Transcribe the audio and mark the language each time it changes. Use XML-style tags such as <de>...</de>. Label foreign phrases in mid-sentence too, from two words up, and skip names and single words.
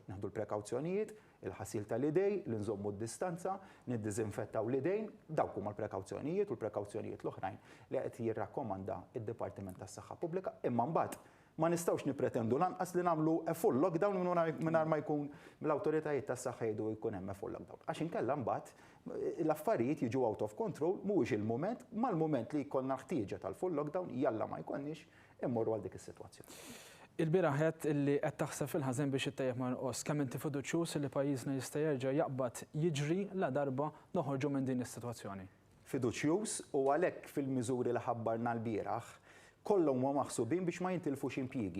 <mt>Neħdu l-prekawzjonijiet, il-ħasil tal-idej, li nżommu d-distanza, niddiżinfettaw l-idejn, dawk huma l-prekawzjonijiet u l-prekawzjonijiet l-oħrajn li qed jirrakkomanda id-Dipartiment tas-Saħħa Pubblika, imma mbagħad ma nistgħux nippretendu lanqas li nagħmlu</mt> <en>full lockdown</en> <mt>mingħajr ma jkun mill-awtoritajiet tas-saħħa jgħidu jkun hemm</mt> <en>full lockdown.</en> <mt>Għax inkella mbagħad l-affarijiet jiġu</mt> <en>out of control</en> <mt>mhuwiex il-mument, mal-mument li jkollna ħtieġa tal-</mt> <en>full lockdown</en> <mt>jalla ma jkollniex immorru għal dik is-sitwazzjoni. Il-bieraħ qed illi qed taħseb fil-ħażin biex ittejjeb ma nqos kemm inti fiduċjuż li pajjiżna jista' jerġa' jaqbad jiġri la darba noħorġu minn din is-sitwazzjoni. Fiduċjuż u għalhekk fil-miżuri li ħabbarna l-bieraħ kollhom huma maħsubin biex ma jintilfux impjiegi.</mt>